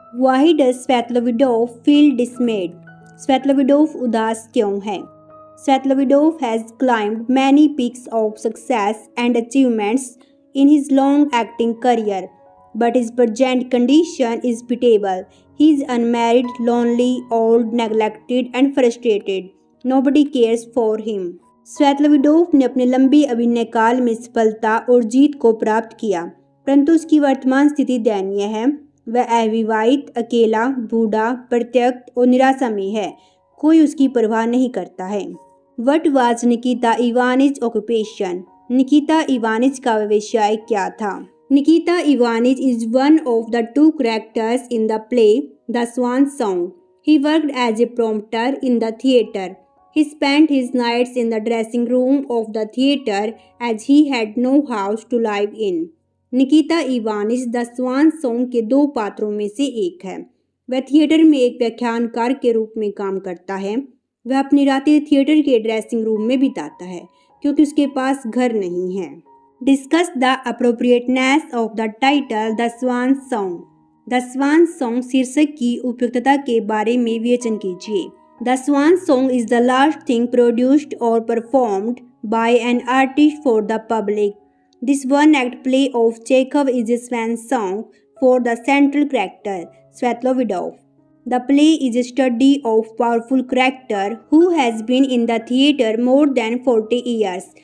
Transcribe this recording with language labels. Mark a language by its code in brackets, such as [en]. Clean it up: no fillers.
[en] Why does Svetlovidov feel dismayed? [hi] स्वेतलोविडोव उदास क्यों है? [en] Svetlovidov has climbed many peaks of success and achievements in his long acting career, but his present condition is pitiable. He is unmarried, lonely, old, neglected and frustrated. Nobody cares for him. [hi] स्वेतलोविडोव ने अपने लंबी अभिनय काल में सफलता और जीत को प्राप्त किया, परंतु उसकी वर्तमान स्थिति दयनीय है। वह अविवाहित, अकेला, बूढ़ा, परित्यक्त और निराशा में है। कोई उसकी परवाह नहीं करता है। [en] What was Nikita Ivanitch occupation? [hi] Nikita Ivanich का व्यवसाय क्या था? [en] Nikita Ivanich is one of the two characters in the play The Swan Song. He worked as a prompter in the theatre. He spent his nights in the dressing room of the theatre as he had no house to live in. [hi] Nikita Ivanich The Swan Song के दो पात्रों में से एक है। वह theatre में एक व्याख्यानकार के रूप में काम करता है। वह अपनी रातें थिएटर के ड्रेसिंग रूम में बिताता है, क्योंकि उसके पास घर नहीं है। [en] Discuss the appropriateness of the title The Swan Song. [hi] The Swan Song शीर्षक की उपयुक्तता के बारे में विवेचन कीजिए। [en] The Swan Song is the last thing produced or performed by an artist for the public. This one-act play of Chekhov is a swan song for the central character, Svetlovidov. The play is a study of powerful character who has been in the theatre more than 40 years.